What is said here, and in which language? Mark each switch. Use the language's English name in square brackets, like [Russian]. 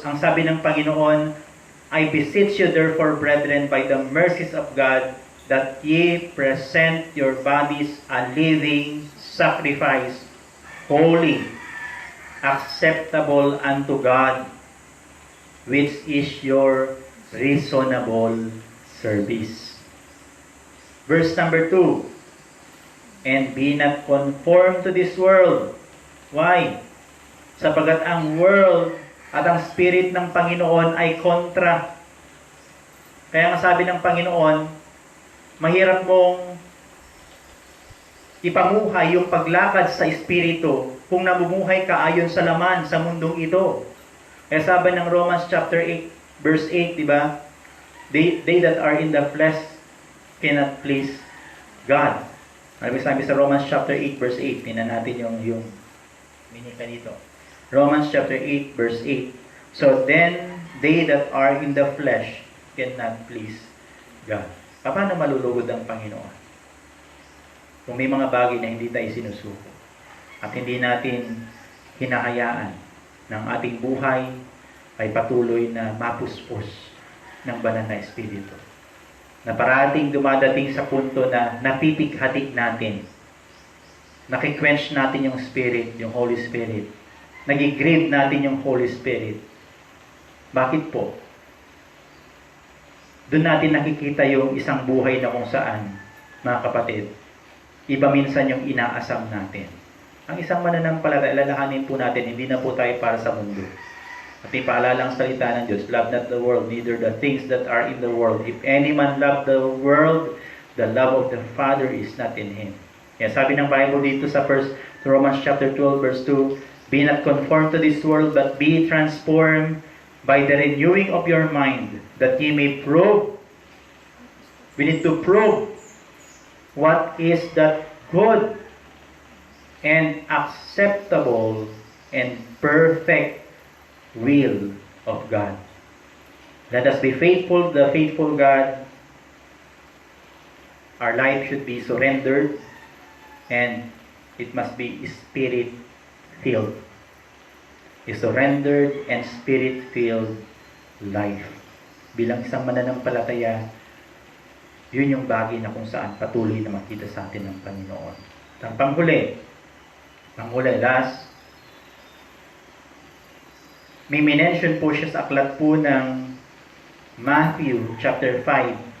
[Filipino] Ang sabi ng Panginoon, [English] I beseech you therefore, brethren, by the mercies of God, that ye present your bodies a living sacrifice, holy, acceptable unto God, which is your reasonable service. Verse number 2, and be not conformed to this world. Why? [Filipino] Sapagat ang world at ang spirit ng Panginoon ay kontra. Kaya nga sabi ng Panginoon, mahirap mong ipamuhay yung paglakad sa espiritu kung namumuhay ka ayon sa laman sa mundong ito. Kaya sabi ng Romans chapter 8 verse 8, di ba? [English] They that are in the flesh cannot please God. [Filipino] Ano sabi sa Romans chapter 8 verse 8? Tingnan natin yung minika dito. [English] Romans chapter 8 verse 8. So then they that are in the flesh cannot please God. [Filipino] Paano malulugod ang Panginoon? Kung may mga bagay na hindi tayo sinusuko at hindi natin hinahayaan ng ating buhay ay patuloy na mapuspos ng banal na Espiritu. Na parating dumadating sa punto na napipighatik natin. Nakikwench natin yung Spirit, yung Holy Spirit. Nagigrieve natin yung Holy Spirit. Bakit po? Doon natin nakikita yung isang buhay na kung saan, mga kapatid, iba minsan yung inaasam natin. Ang isang mananampalataya, alalahanin po natin, hindi na po tayo para sa mundo. At ipaalala ang salita ng Diyos, [English] love not the world, neither the things that are in the world. If any man love the world, the love of the Father is not in him. [Filipino] Kaya sabi ng Bible dito sa [English] Romans chapter 12 verse 2, be not conformed to this world, but be transformed by the renewing of your mind, that ye may prove. We need to prove what is that good and acceptable and perfect will of God. Let us be faithful, the faithful God. Our life should be surrendered and it must be Spirit-filled. A surrendered and Spirit-filled life. [Filipino] Bilang isang mananampalataya, yun yung bagay na kung saan patuloy na makita sa atin ng Panginoon. At ang panghuli, last, may minention po siya sa aklat po ng Matthew chapter 5.